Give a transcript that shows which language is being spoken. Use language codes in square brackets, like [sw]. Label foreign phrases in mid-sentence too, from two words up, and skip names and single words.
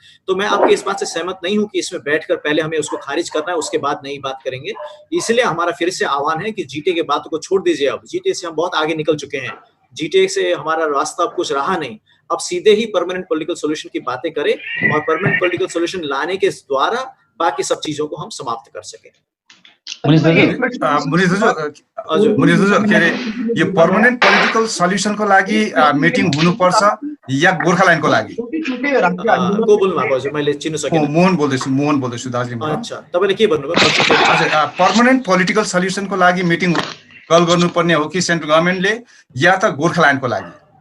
[hi] तो मैं आपकी इस बात से सहमत नहीं हूं कि इसमें बैठकर पहले हमें उसको खारिज करना है, उसके बाद नई बात करेंगे। इसलिए हमारा फिर से आह्वान है कि जीटीए के बातों को छोड़ दीजिए। अब जीटीए से हम बहुत आगे निकल चुके हैं, जीटीए से हमारा रास्ता अब कुछ रहा नहीं। अब सीधे ही [en] permanent political solution [hi] की बातें करें और [en] permanent political solution [hi] लाने के द्वारा बाकी सब चीजों को हम समाप्त कर सकें। [ne] यो [en] permanent political solutionको [ne] लागि मिटिङ हुनुपर्छ या गोर्खाल्यान्डको लागि? को बोल्नु भएको हजुर? मैले चिन्न सकिनँ। मोहन बोल्दैछु दार्जिलिङबाट। अच्छा, तपाईले के भन्नुभयो? हजुर, [en] permanent political solutionको [ne] लागि [en] meeting call [ne] गर्नुपर्ने हो कि [en] central governmentले [ne] या त गोर्खाल्यान्डको लागि?